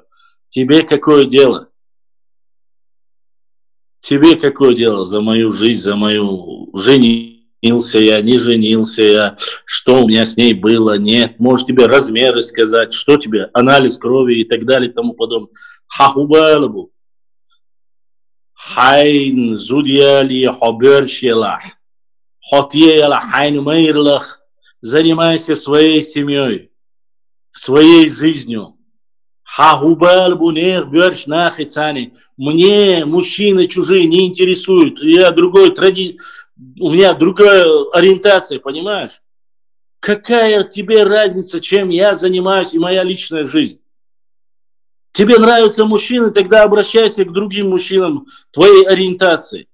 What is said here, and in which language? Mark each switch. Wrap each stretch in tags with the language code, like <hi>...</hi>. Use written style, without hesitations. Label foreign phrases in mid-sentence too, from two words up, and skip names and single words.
<ru>Тебе какое дело? Тебе какое дело за мою жизнь, за мою женился я, не женился я, что у меня с ней было, нет. Может тебе размеры сказать, что тебе, анализ крови и так далее и тому подобное.</ru> <ce>Хахубалабу. Хайн зудьяли хабершелах. Хотьела хайн мейрлах.</ce> <ru>Занимайся своей семьей, своей жизнью.</ru> <ce>Хахубалабу нех берш нахицани.</ce> <ru>Мне мужчины чужие не интересуют. Я другой у меня другая ориентация, понимаешь? Какая тебе разница, чем я занимаюсь и моя личная жизнь? Тебе нравятся мужчины, тогда обращайся к другим мужчинам твоей ориентации.</ru>